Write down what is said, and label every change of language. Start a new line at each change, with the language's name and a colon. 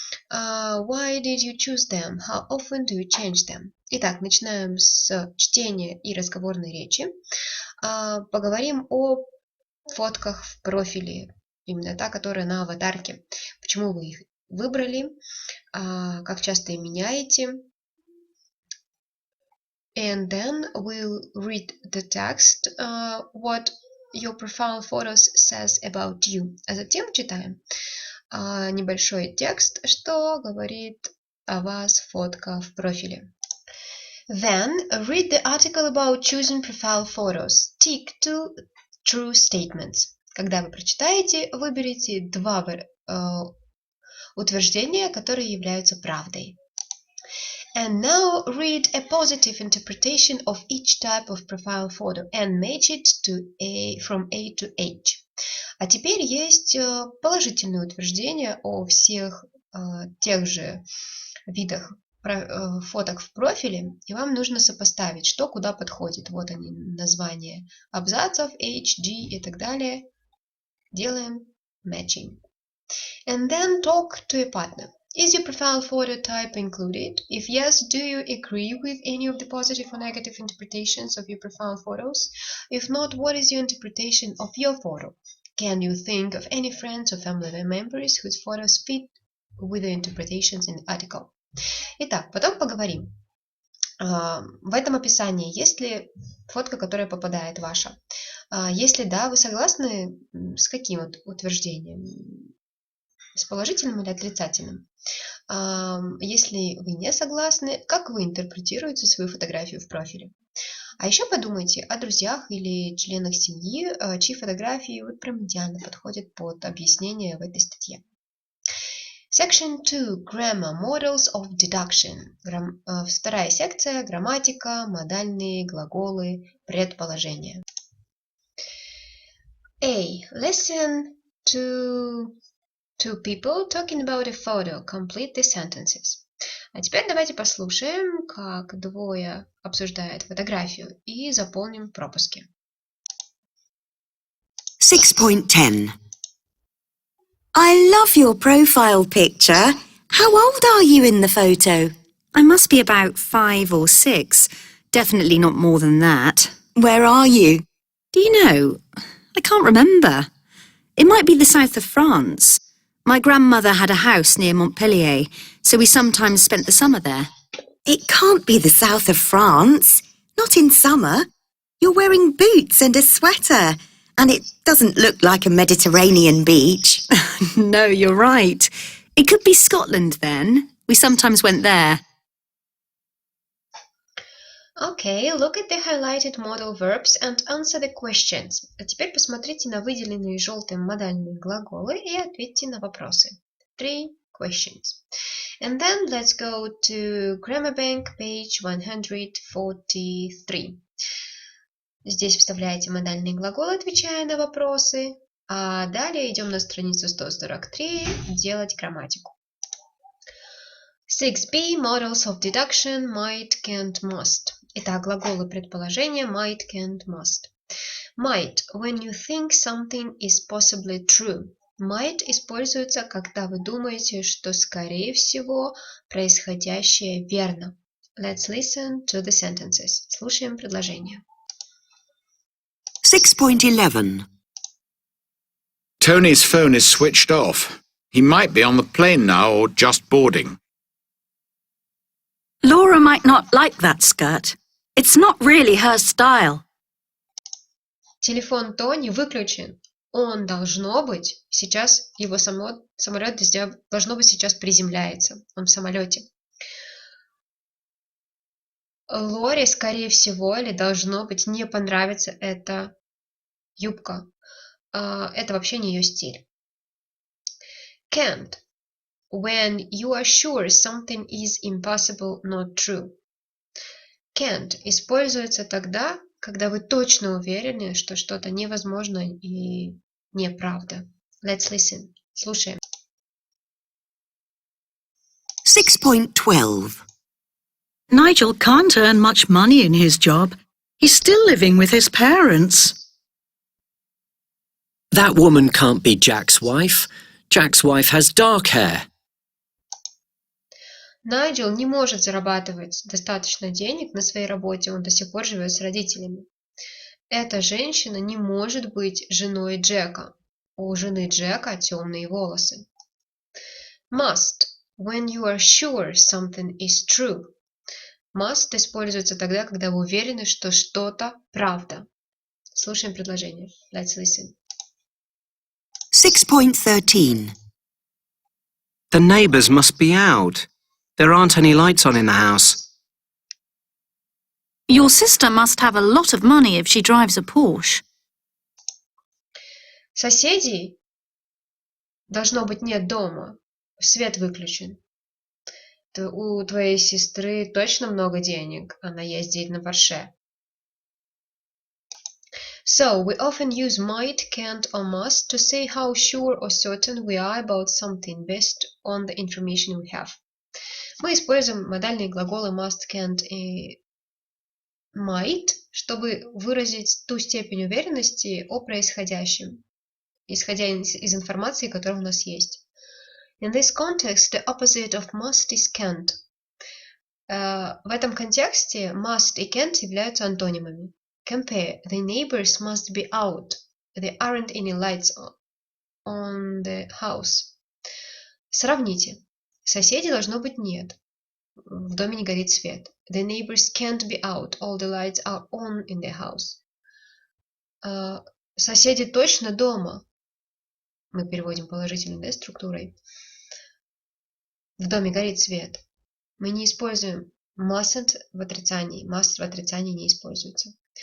English: Why did you choose them? How often do you change them?
Russian: Итак, начинаем с чтения и разговорной речи. Поговорим о фотках в профиле, именно та, которая на аватарке. Почему вы их выбрали, как часто их меняете.
English: And then we'll read the text, what your profile photos says about you.
Russian: А затем читаем небольшой текст, что говорит о вас фотка в профиле.
English: Then read the article about choosing profile photos. Tick two true statements.
Russian: Когда вы прочитаете, выберите два утверждения, которые являются правдой.
English: And now read a positive interpretation of each type of profile photo and match it from A to H.
Russian: А теперь есть положительные утверждения о всех тех же видах фоток в профиле, и вам нужно сопоставить, что куда подходит. Вот они, названия абзацев, H, G и так далее. Делаем
English: matching. And then talk to your partner. Is your profile photo type included? If yes, do you agree with any of the positive or negative interpretations of your profile photos? If not, what is your interpretation of your photo? Can you think of any friends or family members whose photos fit with the interpretations in the article?
Russian: Итак, потом поговорим. В этом описании есть ли фотка, которая попадает ваша? Если да, вы согласны с каким утверждением? С положительным или отрицательным? Если вы не согласны, как вы интерпретируете свою фотографию в профиле? А еще подумайте о друзьях или членах семьи, чьи фотографии вот прям идеально подходят под объяснение в этой статье.
English: Section 2. Grammar. Models of deduction.
Russian: Вторая секция. Грамматика, модальные глаголы, предположения.
English: A. Listen to two people talking about a photo. Complete the sentences.
Russian: А теперь давайте послушаем, как двое обсуждают фотографию и заполним пропуски.
English: 6.10 I love your profile picture. How old are you in the photo? I must be about 5 or 6. Definitely not more than that. Where are you? Do you know? I can't remember. It might be the south of France. My grandmother had a house near Montpellier, so we sometimes spent the summer there. It can't be the south of France. Not in summer. You're wearing boots and a sweater, and it doesn't look like a Mediterranean beach. No, you're right. It could be Scotland then. We sometimes went there. Okay, look at the highlighted modal verbs and answer the questions.
Russian: А теперь посмотрите на выделенные желтым модальные глаголы и ответьте на вопросы.
English: 3 questions. And then let's go to Grammar Bank, page 143.
Russian: Здесь вставляете модальные глаголы, отвечая на вопросы. А далее идем на страницу 143, делать грамматику.
English: 6b. Models of deduction, might, can't, must.
Russian: Итак, глаголы предположения
English: might, can't, must. Might. When you think something is possibly true.
Russian: Might используется, когда вы думаете, что, скорее всего, происходящее верно.
English: Let's listen to the sentences.
Russian: Слушаем предложения.
English: 6.11 Tony's phone is switched off. He might be on the plane now or just boarding. Laura might not like that skirt. It's not really her style.
Russian: Телефон Тони выключен. Он должно быть сейчас, его самолет должно быть сейчас приземляется. Он в самолете. Лоре, скорее всего, или должно быть, не понравится эта юбка. Это вообще не ее стиль. Can't.
English: When you are sure something is impossible, not true.
Russian: Can't используется тогда, когда вы точно уверены, что что-то невозможно и неправда.
English: Let's listen.
Russian: Слушаем.
English: 6.12. Nigel can't earn much money in his job. He's still living with his parents. That woman can't be Jack's wife. Jack's wife has dark hair.
Russian: Найджел не может зарабатывать достаточно денег на своей работе, он до сих пор живет с родителями. Эта женщина не может быть женой Джека. У жены Джека темные волосы.
English: Must. When you are sure something is true.
Russian: Must используется тогда, когда вы уверены, что что-то правда. Слушаем предложение.
English: Let's listen. 6.13. The neighbours must be out. There aren't any lights on in the house. Your sister must have a lot of money if she drives a Porsche.
Russian: Соседей должно быть нет дома. Свет выключен. У твоей сестры точно много денег. Она ездит на Порше.
English: So, we often use might, can't or must to say how sure or certain we are about something based on the information we have.
Russian: Мы используем модальные глаголы must, can't и might, чтобы выразить ту степень уверенности о происходящем, исходя из информации, которая у нас есть.
English: In this context, the opposite of must is can't.
Russian: В этом контексте must и can't являются антонимами.
English: Compare. The neighbors must be out. There aren't any lights on the house.
Russian: Сравните. Соседей должно быть нет. В доме не горит свет.
English: The neighbors can't be out. All the lights are on in the house.
Russian: Соседи точно дома. Мы переводим положительной структурой. В доме горит свет. Мы не используем mustn't в отрицании. Must в отрицании не используется.